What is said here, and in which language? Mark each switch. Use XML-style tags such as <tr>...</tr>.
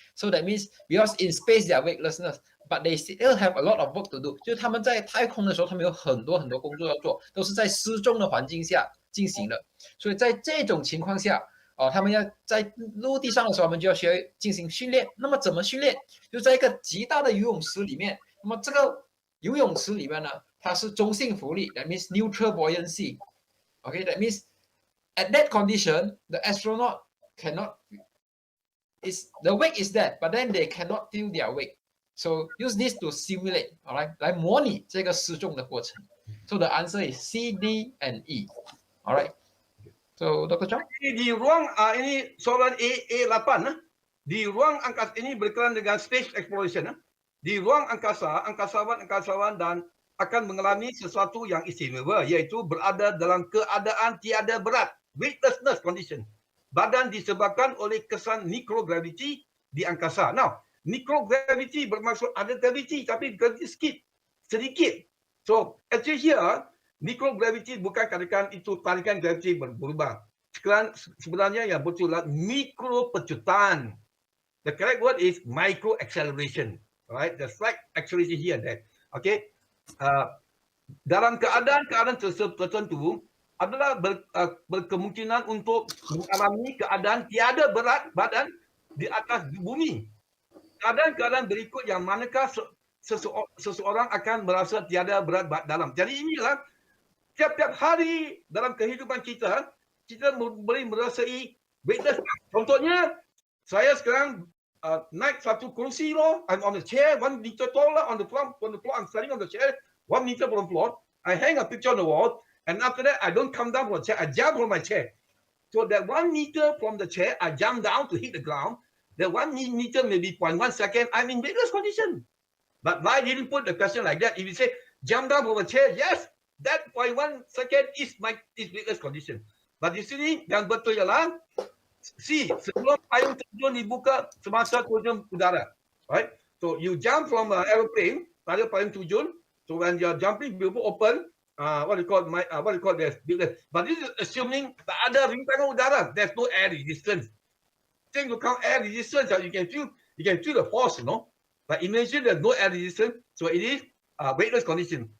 <en>So that means because in space they are weightlessness, but they still have a lot of work to do.</en> <zh>就是他们在太空的时候，他们有很多工作要做，都是在失重的环境下进行的。所以在这种情况下，他们要在陆地上的时候，他们就要学进行训练。那么怎么训练？就在一个极大的游泳池里面。那么这个游泳池里面呢，它是中性浮力 ，</zh> <en>that means neutral buoyancy. Okay, that means at that condition, the astronaut cannot. The weight is there, but then they cannot feel their weight. So use this to simulate, all right,</en> <zh>来模拟这个失重的过程。</zh> <en>So the answer is C, D, and E. All right. So Dr. Chong.</en> <ms>Di ruang ini soalan A8 di ruang angkasa ini berkenaan dengan space exploration. Di ruang angkasa, angkasawan dan akan mengalami sesuatu yang istimewa, yaitu berada dalam keadaan tiada berat, weightlessness condition. Badan disebabkan oleh kesan microgravity di angkasa. Now, microgravity bermaksud ada gravity tapi gravity sedikit. So, actually here, microgravity bukan katakan itu tarikan gravity berubah. Sebenarnya yang betul adalah mikropecutan.</ms> <en>The correct word is micro acceleration. Right? The slight acceleration here and there.</en> <ms>Okay. Dalam keadaan tertentu adalah berkemungkinan untuk mengalami keadaan tiada berat badan di atas bumi. Keadaan-keadaan berikut yang manakah seseorang akan merasa tiada berat dalam. Jadi inilah tiap-tiap hari dalam kehidupan kita, kita boleh merasai weightless. Contohnya, saya sekarang naik satu kursi loh.</ms> <en>I'm on the chair, 1 meter taller on the floor. I'm standing on the chair, 1 meter from the floor. I hang a picture on the wall, and after that, I don't come down from the chair. I jump from my chair. So that 1 meter from the chair, I jump down to hit the ground. That 1 meter, maybe 0.1 second, I'm in weightless condition. But why didn't put the question like that? If you say jump down from a chair, yes, that 0.1 second is weightless condition.</en> <ms>But di sini yang betul ialah C, sebelum payung terjun dibuka semasa terjun udara, right?</ms> <en>So you jump from an aeroplane,</en> <ms>ada payung terjun.</ms> <en>So when you're jumping, you open. What do you call this? But this is assuming</en> <ms>tak ada rintangan udara.</ms> <en>There's no air resistance. Thing to count air resistance, you can feel the force, you know. But imagine there's no air resistance, so it is weightless condition.</en>